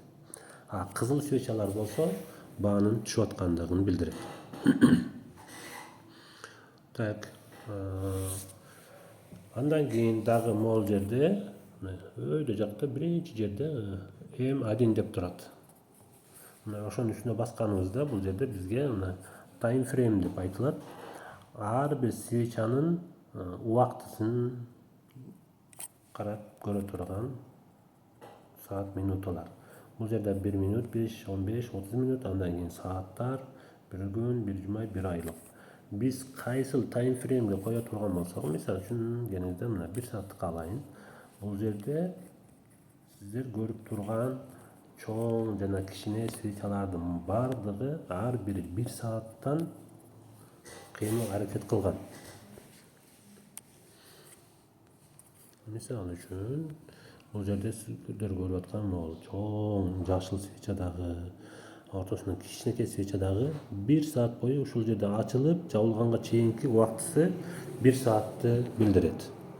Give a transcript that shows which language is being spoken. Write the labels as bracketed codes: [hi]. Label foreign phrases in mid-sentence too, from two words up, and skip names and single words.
[ky] Кызыл свечалар болсо баанын түшүп аткандыгын билдирет. Так. Андан кийин дагы могул жерде өйдө жакта биринчи жерде M1 деп турат. Мына ошонун үстүнө басканыбызда бул жерде бизге мына [en] time frame [ky] деп айтылат. Ар бир свечанын убактысын карап көрө турган саат минуталар. Бул жерде 1 минут, 5, 15, 30 минут, андан кийин сааттар, бир күн, бир жума, бир айлык. Биз кайсыл [en] time frame'ге [ky] кое турган болсок, мисалы үчүн кеңинде мына 1 сааттык алайын. Бул жерде сиздер көрүп турган чоң жана кичине свечалардын бардыгы ар бири 1 сааттан кыймыл аракет кылган. Мисалы үчүн бул жерде сиздер көрүп аткан могул чоң жашыл свечадагы ортосунда кичинекей свечадагы 1 саат бою ушул жерде ачылып жабылганга чейинки убактысы 1 саатты билдирет.